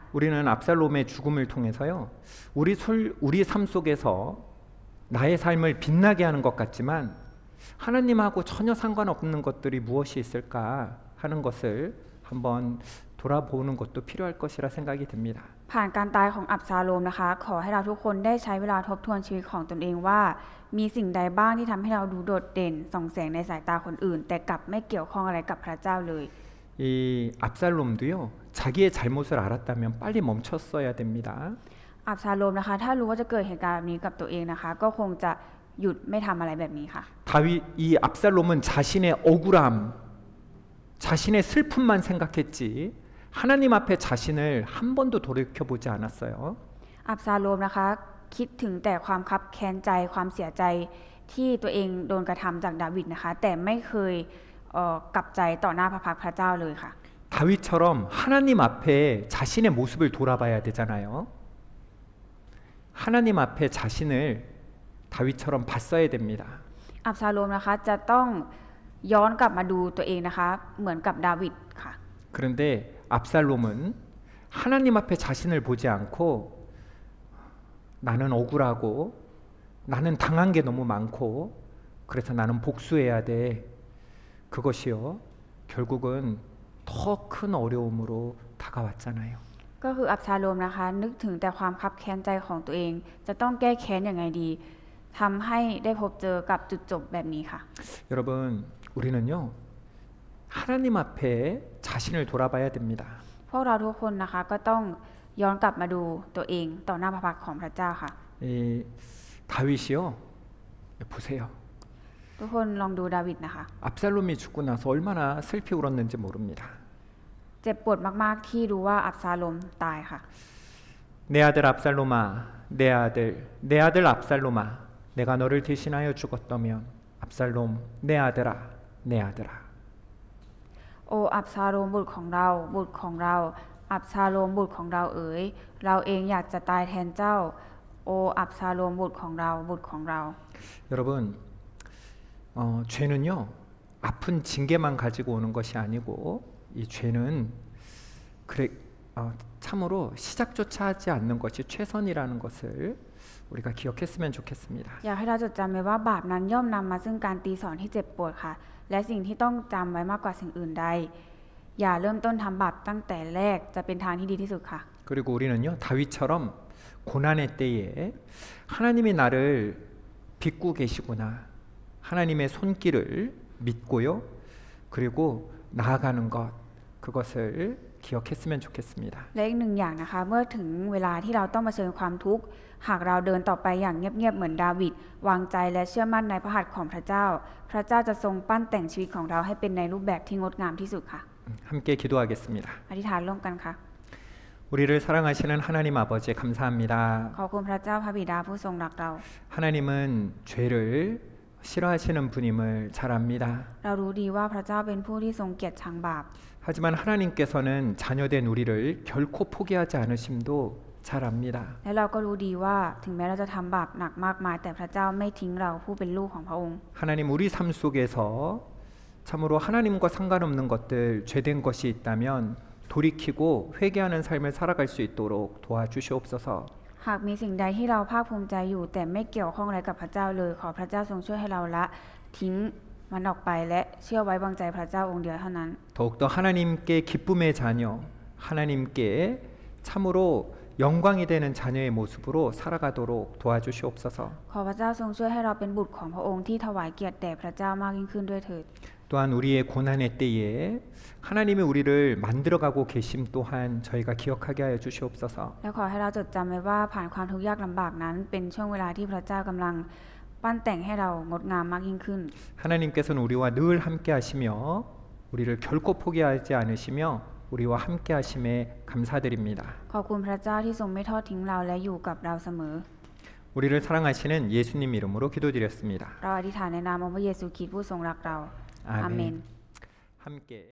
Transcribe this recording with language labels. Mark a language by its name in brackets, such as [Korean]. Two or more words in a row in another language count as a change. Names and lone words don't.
[Korean] 우리는 압살롬의 죽음을 통해서요. 우리 삶 속에서 나의 삶을 빛나게 하는 것 같지만 하나님하고 전혀 상관없는 것들이 무엇이 있을까 하는 것을 한번 돌아보는 것도 필요할 것이라 생각이 듭니다. [Thai] ผ่านการตายของอับซาโลมนะคะ ขอให้เราทุกคนได้ใช้เวลาทบทวนชีวิตของตนเองว่า มีสิ่งใดบ้างที่ทำให้เราดูโดดเด่นส่องแสงในสายตาคนอื่น แต่กลับไม่เกี่ยวข้องอะไรกับพระเจ้าเลย [Korean] 이 압살롬도요. 자기의 잘못을 알았다면 빨리 멈췄어야 됩니다. [Thai] อับซาโลมนะคะ ถ้ารู้ว่าจะเกิดเหตุการณ์แบบนี้กับตัวเองนะคะ ก็คงจะหยุดไม่ทำอะไรแบบนี้ค่ะ [Korean] 이 압살롬은 자신의 억울함, 자신의 슬픔만 생각했지 하나님 앞에 자신을 한 번도 돌이켜보지 않았어요. [Thai] อับซาโลมนะคะ คิดถึงแต่ความคับแค้นใจความเสียใจที่ตัวเองโดนกระทำจากดาวิดนะคะ แต่ไม่เคยกลับใจต่อหน้าพระพักตร์พระเจ้าเลยค่ะ [Korean] 다윗처럼 하나님 앞에 자신의 모습을 돌아봐야 되잖아요. 하나님 앞에 자신을 다윗처럼 봤어야 됩니다. [Thai] อับซาโลมนะคะจะต้องย้อนกลับมาดูตัวเองนะคะ เหมือนกับดาวิดค่ะ [Korean] 그런데 압살롬은 하나님 앞에 자신을 보지 않고 나는 억울하고 나는 당한 게 너무 많고 그래서 나는 복수해야 돼. 그것이요. 결국은 더 큰 어려움으로 다가왔잖아요. [Thai] ก็คืออับซาโลมนะคะ นึกถึงแต่ความคับแค้นใจของตัวเอง จะต้องแก้แค้นยังไงดีทำให้ได้พบเจอกับจุดจบแบบนี้ค่ะ [Korean] 여러분, 우리는요. 하나님 앞에 자신을 돌아봐야 됩니다. [Thai] พวกเราทุกคนนะคะก็ต้องย้อนกลับมาดูตัวเองต่อหน้าพระพักตร์ของพระเจ้าค่ะ [Korean] 이 다윗이요. 보세요. [Thai] ทุกคนลองดูดาวิดนะคะ [Korean] 압살롬이 죽고 나서 얼마나 슬피 울었는지 모릅니다. [Thai] เจ็บปวดมากๆที่รู้ว่าอับซาโลมตายค่ะ [Korean] 내 아들 압살롬아, 내 아들 압살롬아, 내가 너를 대신하여 죽었다면 압살롬, 내 아들아, 내 아들아. [Thai] โออับซาโลมบุตรของเราบุตรของเรา อับซาโลมบุตรของเราเอ๋ยเราเองอยากจะตายแทนเจ้า โออับซาโลมบุตรของเราบุตรของเรา [Korean] 여러분, 죄는요 아픈 징계만 가지고 오는 것이 아니고 이 죄는 참으로 시작조차 하지 않는 것이 최선이라는 것을 우리가 기억했으면 좋겠습니다. [Thai] อยากให้เราจดจำไว้ว่าบาปนั้นย่อมนำมาซึ่งการตีสอนที่เจ็บปวดค่ะ และสิ่งที่ต้องจำไว้มากกว่าสิ่งอื่นใด อย่าเริ่มต้นทำบาปตั้งแต่แรกจะเป็นทางที่ดีที่สุดค่ะ [Korean] 그리고 우리는요 다윗처럼 고난의 때에 하나님이 나를 빚고 계시구나 하나님의 손길을 믿고요 그리고 나아가는 것 그것을 기억했으면 좋겠습니다. [Thai] และอีกหนึ่งอย่างนะคะ เมื่อถึงเวลาที่เราต้องเผชิญความทุกข์หากเราเดินต่อไปอย่างเงียบๆเหมือนดาวิดวางใจและเชื่อมั่นในพระหัตถ์ของพระเจ้า พระเจ้าจะทรงปั้นแต่งชีวิตของเราให้เป็นในรูปแบบที่งดงามที่สุดค่ะ [Korean] 함께 기도하겠습니다. [Thai] อธิษฐานร่วมกันค่ะ [Korean] 우리를 사랑하시는 하나님 아버지 감사합니다. [Thai] ขอบคุณพระเจ้าพระบิดาผู้ทรงรักเรา [Korean] 하나님은 죄를 싫어하시는 분임을 잘 압니다. [Thai] เรารู้ดีว่าพระเจ้าเป็นผู้ที่ทรงเกลียดชังบาป [Korean] 하지만 하나님께서는 자녀된 우리를 결코 포기하지 않으심도 잘 압니다. [Thai] และเราก็รู้ดีว่าถึงแม้เราจะทำบาปหนักมากมาย แต่พระเจ้าไม่ทิ้งเราผู้เป็นลูกของพระองค์ [Korean] 하나님 우리 삶 속에서 참으로 하나님과 상관없는 것들 죄된 것이 있다면 돌이키고 회개하는 삶을 살아갈 수 있도록 도와주시옵소서. [Thai] หากมีสิ่งใดที่เราภาคภูมิใจอยู่ แต่ไม่เกี่ยวข้องอะไรกับพระเจ้าเลย ขอพระเจ้าทรงช่วยให้เราละทิ้งมันออกไปและเชื่อไว้วางใจพระเจ้าองค์เดียวเท่านั้น [Korean] 더욱더 하나님께 기쁨의 자녀, 하나님께 참으로 영광이 되는 자녀의 모습으로 살아가도록 도와주시옵소서. [Thai] ขอพระเจ้าทรงช่วยให้เราเป็นบุตรของพระองค์ที่ถวายเกียรติแด่พระเจ้ามากยิ่งขึ้นด้วยเถิด [Korean] 또한 우리의 고난의 때에 하나님이 우리를 만들어가고 계심 또한 저희가 기억하게 하여 주시옵소서. [Thai] และขอให้เราจดจำไว้ว่าผ่านความทุกข์ยากลำบากนั้นเป็นช่วงเวลาที่พระเจ้ากำลังปั้นแต่งให้เรางดงามมากยิ่งขึ้น [Korean] 하나님께서는 우리와 늘 함께 하시며 우리를 결코 포기하지 않으시며 우리와 함께 하심에 감사드립니다. [Thai] ขอบคุณพระเจ้าที่ทรงไม่ทอดทิ้งเราและอยู่กับเราเสมอ [Korean] 우리를 사랑하시는 예수님 이름으로 기도드렸습니다. [Thai] เราอธิษฐานในนามองค์พระเยซูคริสต์ผู้ทรงรักเรา อาเมน [Korean] 함께